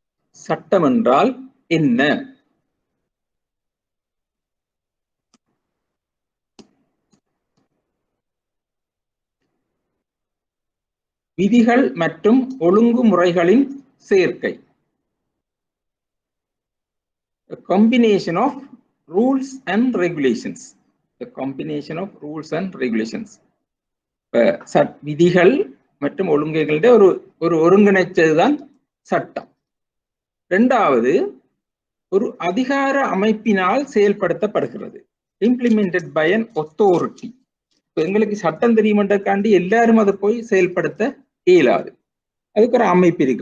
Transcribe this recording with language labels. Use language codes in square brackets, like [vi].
[ta] சட்டம் என்றால் என்ன? விதிகள் மற்றும் ஒழுங்குமுறைகளின் சேர்க்கை. [en] A combination of rules and regulations. The combination of rules and regulations. [ta] விதிகள் மற்றும் ஒழுங்குகளுடைய ஒரு ஒருங்கிணைச்சதுதான் சட்டம். இரண்டாவது, ஒரு அதிகார அமைப்பினால் செயல்படுத்தப்படுகிறது. [en] Implemented by an authority. [ta] எங்களுக்கு சட்டம் தெரியுமன்றக்காண்டி எல்லாரும் அதை போய் செயல்படுத்த இயலாது. அதுக்கு ஒரு அமைப்பு இருக்கு.